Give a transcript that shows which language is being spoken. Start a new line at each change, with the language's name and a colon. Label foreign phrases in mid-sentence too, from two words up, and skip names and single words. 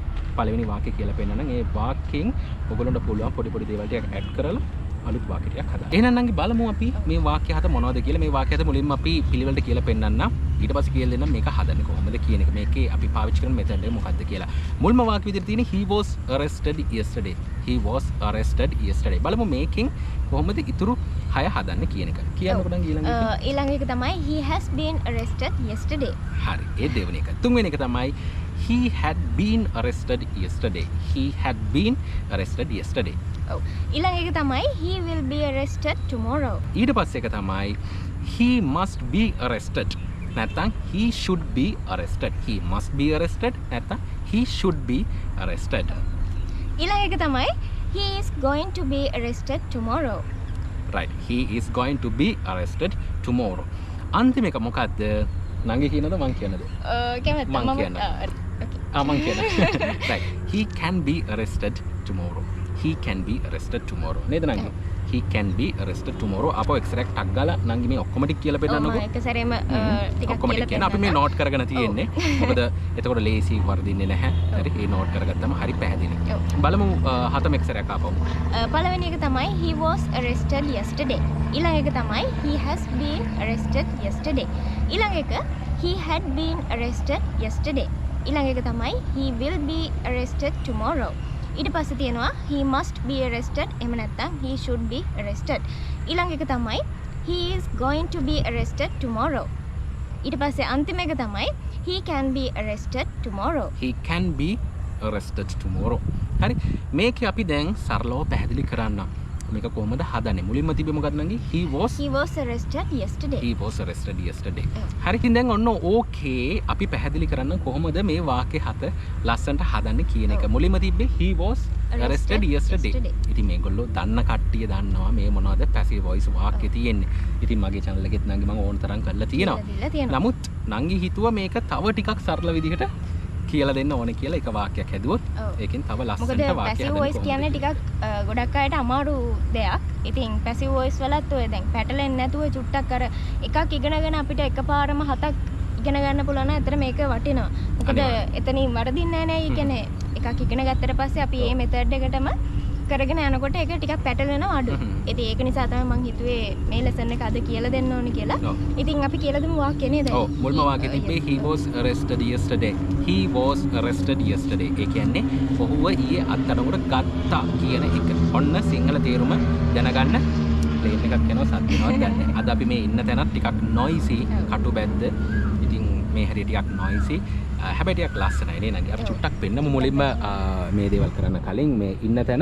Sinhala: පළවෙනි වාක්‍ය කියලා පෙන්නනනම් ඒ වාක්‍යයෙන් ඔයගොල්ලන්ට පුළුවන් පොඩි දේවල් ටිකක් ඇඩ් කරලා අලුත් වාක්‍ය ටිකක් හදන්න. එහෙනම් නම් බලමු අපි මේ වාක්‍ය හත මොනවද කියලා. මේ වාක්‍ය හත මුලින්ම අපි පිළිවෙලට කියලා පෙන්නන්නම්. ඊට පස්සේ කියලා දෙන්නම් මේක හදන්නේ කොහොමද කියන එක. මේකේ අපි පාවිච්චි කරන මෙතඩ් එක මොකක්ද කියලා. මුල්ම වාක්‍ය විදිහට තියෙන්නේ
English: he was arrested yesterday. he was arrested yesterday.
Sinhala: බලමු මේකෙන් කොහොමද ඉතුරු 6 හදන්න කියන එක. කියන්නකො නම් ඊළඟ එක තමයි
English: he has been arrested yesterday.
Sinhala: හරි. ඒ දෙවෙනි එක. තුන්වෙනි එක තමයි
English: he had been arrested yesterday. he had been arrested yesterday.
Sinhala: ඔව්. ඊළඟ එක තමයි
English: he will be arrested tomorrow.
Sinhala: ඊට පස්සේ එක තමයි
English: he must be arrested. නැත්නම් he should be arrested. he must be arrested නැත්නම් he should be arrested.
Sinhala: ඊළඟ එක තමයි
English: he is going to be arrested tomorrow. right. he is going to be arrested tomorrow.
Sinhala: අන්තිම එක මොකද්ද? නංගි කියනද මං කියනද? කැමතියි මම මං කියනවා.
English: right. he can be arrested tomorrow. he can be arrested tomorrow.
Sinhala: නේද නංගි?
English: he can be arrested tomorrow.
Sinhala: අපෝ එක්ස්ට්‍රැක්ට් ටක් ගාලා නංගි මේ ඔක්කොම ටික කියලා පෙන්නන්නකෝ. එක සැරේම ටිකක් ඔක්කොම ටික කියන අපි මේ නෝට් කරගෙන තියෙන්නේ. මොකද එතකොට ලේසි වර්ධින්නේ නැහැ. හරි. ඒ නෝට් කරගත්තම හරි පැහැදිලි. බලමු හතම එක් සැරයක් ආපහු. පළවෙනි එක තමයි
English: he was arrested yesterday.
Sinhala: ඊළඟ එක තමයි
English: he has been arrested yesterday.
Sinhala: ඊළඟ එක
English: he had been arrested yesterday.
Sinhala: ඊළඟ එක තමයි
English: he will be arrested tomorrow.
Sinhala: ඊට පස්සේ තියෙනවා
English: he must be arrested
Sinhala: එහෙම නැත්නම්
English: he should be arrested.
Sinhala: ඊළඟ එක තමයි
English: he is going to be arrested tomorrow.
Sinhala: ඊට පස්සේ අන්තිම එක තමයි
English: he can be arrested tomorrow. he can be arrested tomorrow.
Sinhala: හරි. මේක අපි දැන් සරලව පැහැදිලි කරන්න. මේක කොහොමද හදන්නේ? මුලින්ම තිබෙ මොකක්ද නංගි?
English: he was arrested yesterday. he was arrested yesterday.
Sinhala: හරි. ඉතින් දැන් ඔන්න ඕකේ අපි පැහැදිලි කරන්න කොහොමද මේ වාක්‍ය හත ලස්සනට හදන්නේ කියන එක. මුලින්ම තිබ්බේ
English: he was arrested yesterday.
Sinhala: ඉතින් මේගොල්ලෝ දන්න කට්ටිය දන්නවා මේ මොනවද
English: passive voice
Sinhala: වාක්‍ය තියෙන්නේ. ඉතින් මගේ channel එකෙත් නංගි මම ඕන තරම් කරලා තියෙනවා. නමුත් නංගි හිතුවා මේක තව ටිකක් සරල විදිහට කියලා දෙන්න ඕනේ කියලා එක වාක්‍යයක් හැදුවොත් ඒකෙන් තව ලස්සනට වාක්‍යයක් හදන්න.
English: passive voice
Sinhala: කියන්නේ ටිකක් ගොඩක් අයට අමාරු දෙයක්. ඉතින්
English: passive voice
Sinhala: වලත් ඔය දැන් පැටලෙන්නේ නැතුව චුට්ටක් අර එකක් ඉගෙනගෙන අපිට එකපාරම 7ක් ඉගෙන ගන්න පුළුවන් නම් ඇත්තට මේක වටිනවා. මොකද එතනින් වරදින්නේ නැහැ නේ. ඒ කියන්නේ එකක් ඉගෙන ගත්තට පස්සේ අපි මේ මෙතඩ් එකටම කරගෙන යනකොට ඒක ටිකක් පැටලෙනවා අඩු. ඉතින් ඒක නිසා තමයි මම හිතුවේ මේ ලෙසන් එක අද කියලා දෙන්න ඕනේ කියලා. ඉතින් අපි කියලා දෙමු වාක්‍ය නේද? ඔව් මුල්ම වාක්‍යෙ තිබ්බේ
English: he was arrested yesterday. he was arrested yesterday.
Sinhala: ඒ කියන්නේ ඔහුව ඊයේ අත්අඩංගුවට ගත්තා කියන එක. ඔන්න සිංහල තේරුම දැනගන්න ප්ලේන් එකක් යනවා සත්‍යවත් ගන්න. අද අපි මේ ඉන්න තැනත් ටිකක් noisy කටුබැද්ද. ඉතින් මේ හැටි ටිකක් noisy. හැබැයි ටිකක් ලස්සනයි නේ නංගි. අපි චුට්ටක් පෙන්නමු මුලින්ම මේ දේවල් කරන්න කලින් මේ ඉන්න තැන.